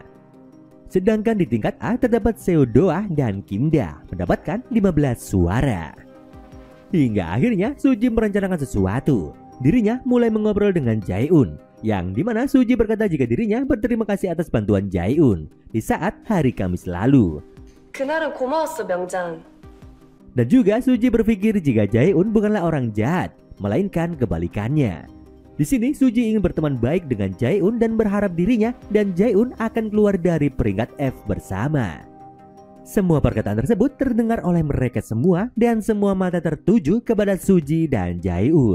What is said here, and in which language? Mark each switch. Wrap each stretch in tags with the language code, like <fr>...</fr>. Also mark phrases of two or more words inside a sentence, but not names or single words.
<id>Sedangkan di tingkat A terdapat Seo-doa dan Kimda mendapatkan 15 suara. Hingga akhirnya Suji merencanakan sesuatu. Dirinya mulai mengobrol dengan Jae-un, yang dimana Suji berkata jika dirinya berterima kasih atas bantuan Jae-un di saat hari Kamis lalu.</id> <ko>그날은 고마웠어, 명장.</ko> <id>Dan juga Suji berpikir jika Jae-un bukanlah orang jahat, melainkan kebalikannya. Di sini Suji ingin berteman baik dengan Jae-un dan berharap dirinya dan Jae-un akan keluar dari peringkat F bersama. Semua perkataan tersebut terdengar oleh mereka semua dan semua mata tertuju kepada Suji dan Jae-un.</id>